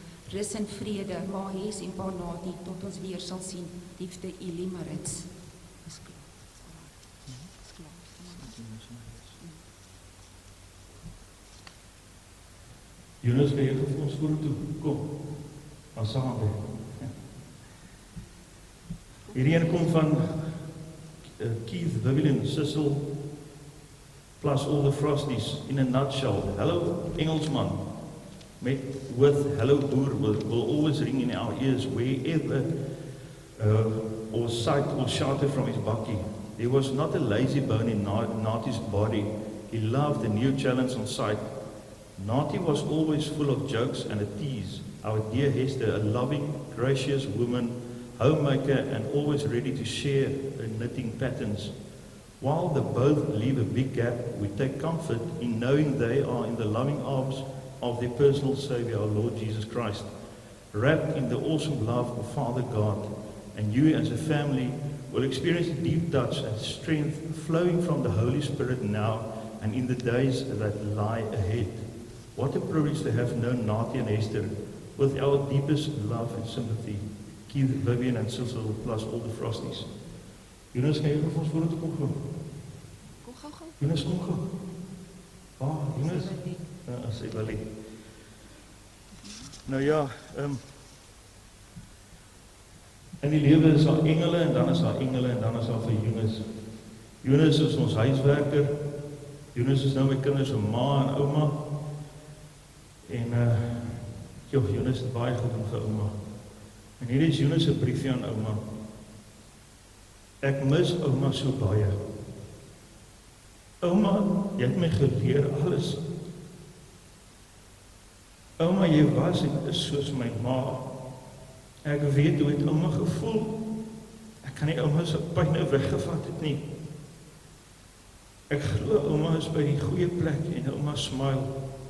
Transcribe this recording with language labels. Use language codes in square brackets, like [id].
[af] Rus en vrede, Ma Hes en Pa Natie, tot ons weer sal sien. Liefde Elie Marits. Jonas, kan jy vir ons vorentoe kom? Van saam. Hierdie een kom van Keith, Vivian, Sissel, [en] plus all the Frosties in a nutshell. Hello, Engelsman. With hello boer will always ring in our ears wherever or sight or shouted from his bakkie. There was not a lazy bone in Natie's body. He loved the new challenge on sight. Natie was always full of jokes and a tease. Our dear Hester, a loving, gracious woman, homemaker and always ready to share her knitting patterns. While they both leave a big gap, we take comfort in knowing they are in the loving arms of their personal Savior, our Lord Jesus Christ, wrapped in the awesome love of Father God. And you as a family will experience a deep touch and strength flowing from the Holy Spirit now and in the days that lie ahead. What a privilege to have known Natie and Hester with our deepest love and sympathy. Keith, Vivian and Cecil plus all the Frosties. [af] Jonas, kan jy vir ons vorentoe kom gou? Kom gou. Jonas, kom gou. Jonas. Sê wel. Nou ja, in die lewe is daar engele en dan is daar engele en dan is daar vir Jonas. Jonas is ons huiswerker. Jonas is nou my kinders se ma en ouma. En Jonas het baie goed doen vir ouma. En hier is Jonas se briefie aan ouma. Ek mis ouma so baie. Ouma, jy het my geleer alles. Ouma, jy was en is soos my ma. Ek weet hoe het ouma gevoel. Ek kan nie ouma se pyn nou weggevat het nie. Ek glo ouma is by die goeie plek en ouma smile.